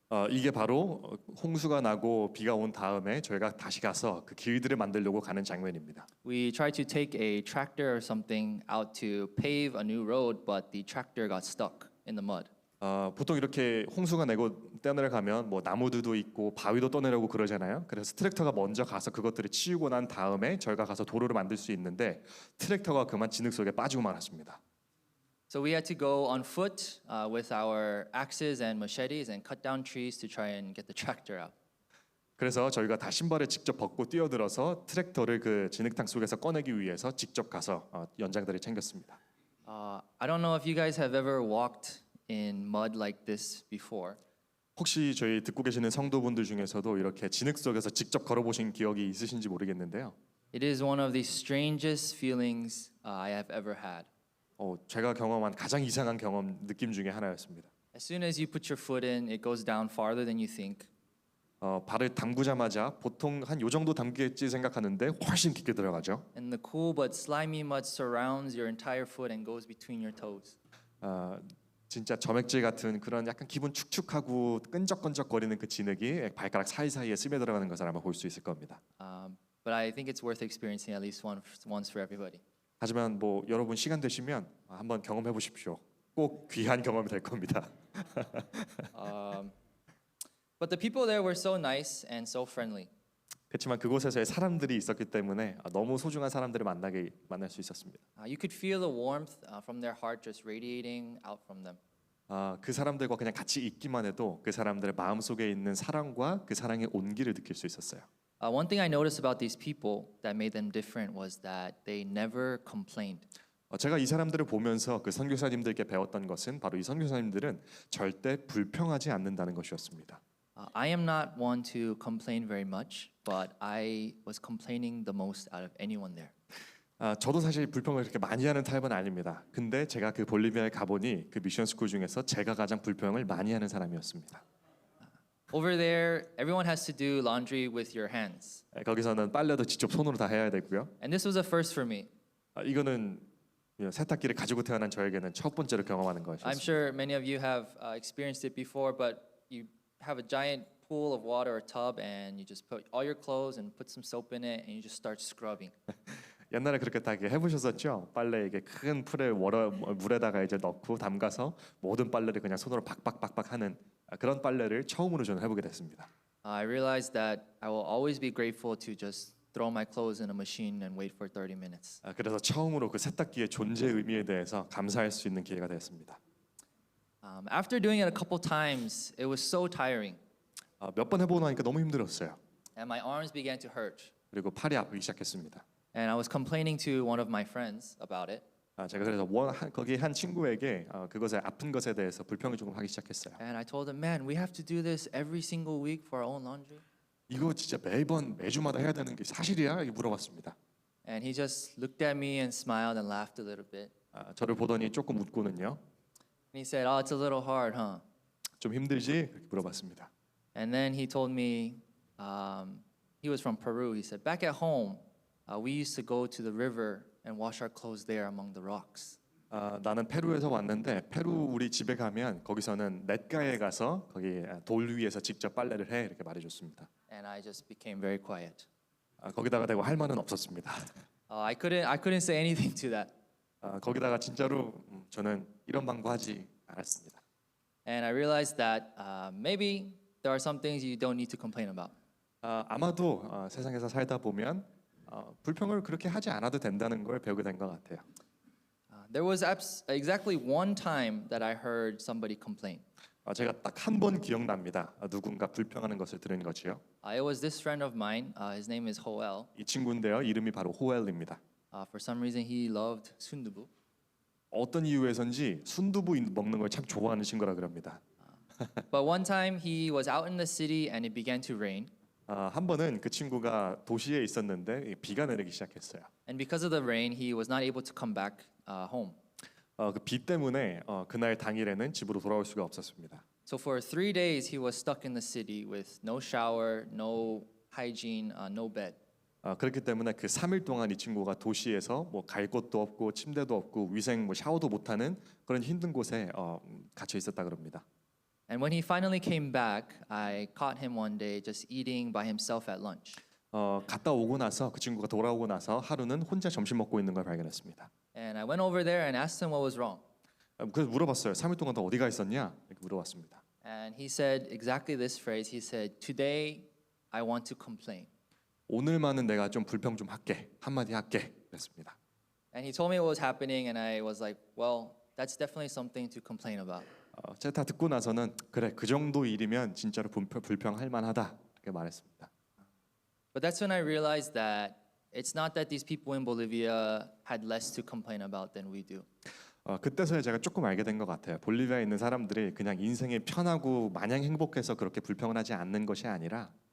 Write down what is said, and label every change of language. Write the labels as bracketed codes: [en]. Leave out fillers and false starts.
[ko] 이게 바로 홍수가 나고 비가 온 다음에 저희가 다시 가서 그 길들을 만들려고 가는 장면입니다. [en] We tried to take a tractor or something out to pave a new road, but the tractor got stuck in the mud. [ko] 보통 이렇게 홍수가 내고 떠내려가면 뭐 나무들도 있고 바위도 떠내려고 그러잖아요. 그래서 트랙터가 먼저 가서 그것들을 치우고 난 다음에 저희가 가서 도로를 만들 수 있는데 트랙터가 그만 진흙 속에 빠지고 말았습니다. [en] So we had to go on foot with our axes and machetes and cut down trees to try and get the tractor out. [ko] 그래서 저희가 다 신발을 직접 벗고 뛰어들어서 트랙터를 그 진흙탕 속에서 꺼내기 위해서 직접 가서 연장들을 챙겼습니다. [en] I don't know if you guys have ever walked in mud like this before. [ko] 혹시 저희 듣고 계시는 성도분들 중에서도 이렇게 진흙 속에서 직접 걸어보신 기억이 있으신지 모르겠는데요. [en] It is one of the strangest feelings I have ever had. [ko] 제가 경험한 가장 이상한 경험 느낌 중에 하나였습니다. [en] As soon as you put your foot in, it goes down farther than you think. [ko] 발을 담그자마자 보통 한 요 정도 담겠지 생각하는데 훨씬 깊게 들어가죠. [en] And the cool but slimy mud surrounds your entire foot and goes between your toes. [ko] 진짜 점액질 같은 그런 약간 기분 축축하고 끈적끈적거리는 그 진흙이 발가락 사이사이에 스며 들어가는 것을 아마 볼 수 있을 겁니다. [en] But I think it's worth experiencing at least once for everybody. [ko] 하지만 뭐 여러분 시간 되시면 한번 경험해 보십시오. 꼭 귀한 경험이 될 겁니다. [en] But the people there were so nice and so friendly. [ko] 그렇지만 그곳에서의 사람들이 있었기 때문에 너무 소중한 사람들을 만날 수 있었습니다. [en] You could feel the warmth from their heart just radiating out from them. [ko] 그 사람들과 그냥 같이 있기만 해도 그 사람들의 마음 속에 있는 사랑과 그 사랑의 온기를 느낄 수 있었어요. [en] One thing I noticed about these people that made them different was that they never complained. [ko] 제가 이 사람들을 보면서 그 선교사님들께 배웠던 것은 바로 이 선교사님들은 절대 불평하지 않는다는 것이었습니다. [en] I am not one to complain very much, but I was complaining the most out of anyone there. [ko] 저도 사실 불평을 그렇게 많이 하는 타입은 아닙니다. 근데 제가 그 볼리비아에 가보니 그 미션 스쿨 중에서 제가 가장 불평을 많이 하는 사람이었습니다. [en] Over there, everyone has to do laundry with your hands. [ko] 거기서는 빨래도 직접 손으로 다 해야 되고요. [en] And this was a first for me. [ko] 이거는 세탁기를 가지고 태어난 저에게는 첫 번째로 경험하는 [en] I'm [ko] 것이었습니다. [en] sure many of you have experienced it before, but you have a giant pool of water or tub and you just put all your clothes and put some soap in it and you just start scrubbing. [ko] 옛날에 그렇게 다 해보셨었죠? 빨래 이게 큰 풀에 물에다가 이제 넣고 담가서 모든 빨래를 그냥 손으로 박박박박 하는 그런 빨래를 처음으로 저는 해보게 됐습니다. [en] I realized that I will always be grateful to just throw my clothes in a machine and wait for 30 minutes. [ko] 그래서 처음으로 그 세탁기의 존재 의미에 대해서 감사할 수 있는 기회가 되었습니다. [en] After doing it a couple times, it was so tiring, [ko] 몇 번 해보고 나니까 너무 힘들었어요. [en] and my arms began to hurt. [ko] 그리고 팔이 아프기 시작했습니다. [en] And I was complaining to one of my friends about it. [ko] 제가 그래서 거기 한 친구에게 그것에 아픈 것에 대해서 불평을 조금 하기 시작했어요. [en] And I told him, man, we have to do this every single week for our own laundry. [ko] 이거 진짜 매주마다 해야 되는 게 사실이야? 이렇게 물어봤습니다. [en] And he just looked at me and smiled and laughed a little bit. [ko] 저를 보더니 조금 웃고는요. [en] And he said, oh, it's a little hard, huh? [ko] 좀 힘들지? 그렇게 물어봤습니다. [en] And then he told me, he was from Peru. He said, back at home, we used to go to the river and wash our clothes there among the rocks. [ko] 나는 페루에서 왔는데 페루 우리 집에 가면 거기서는 냇가에 가서 거기 돌 위에서 직접 빨래를 해 이렇게 말해줬습니다. [en] And I just became very quiet. [ko] 거기다가 대고 할 말은 없었습니다. [en] I couldn't say anything to that. [ko] 거기다가 진짜로 저는 이런 방구하지 않았습니다. [en] And I realized that maybe there are some things you don't need to complain about. [ko] 아마도 세상에서 살다 보면 불평을 그렇게 하지 않아도 된다는 걸 배우게 된 것 같아요. [en] There was exactly one time that I heard somebody complain. [ko] 제가 딱 한 번 기억납니다. 누군가 불평하는 것을 들은 것이요. [en] It was this friend of mine. His name is Hoel. [ko] 이 친구인데요. 이름이 바로 호엘입니다. [en] For some reason, he loved sundubu. [ko] 어떤 이유에선지 순두부 먹는 걸 참 좋아하는 친구라 그럽니다. [en] But one time he was out in the city and it began to rain. [ko] 한 번은 그 친구가 도시에 있었는데 비가 내리기 시작했어요. [en] And because of the rain, he was not able to come back home. [ko] 그 비 때문에 그날 당일에는 집으로 돌아올 수가 없었습니다. [en] So for 3 days, he was stuck in the city with no shower, no hygiene, no bed. [ko] 그렇기 때문에 그 3일 동안 이 친구가 도시에서 뭐 갈 곳도 없고 침대도 없고 위생 뭐 샤워도 못하는 그런 힘든 곳에 갇혀 있었다 그럽니다. [en] And when he finally came back, I caught him one day just eating by himself at lunch. [ko] 갔다 오고 나서 그 친구가 돌아오고 나서 하루는 혼자 점심 먹고 있는 걸 발견했습니다. [en] And I went over there and asked him what was wrong. [ko] 그래서 물어봤어요. 3일 동안 너 어디가 있었냐? 이렇게 물어봤습니다. [en] And he said exactly this phrase. He said, "Today I want to complain." [ko] 오늘만은 내가 좀 불평 좀 할게. 한마디 할게. 그랬습니다. [en] And he told me what was happening and I was like, "Well, that's definitely something to complain about." [ko] 제가 다 듣고 나서는 그래 그 정도 일이면 진짜로 불평할 만하다 이렇게 말했습니다. [en] But that's when I realized that it's not that these people in Bolivia had less to complain about than we do. [ko] 그때서야 제가 조금 알게 된 것 같아요. 볼리비아에 있는 사람들이 그냥 인생이 편하고 마냥 행복해서 그렇게 불평을 하지 않는 것이 아니라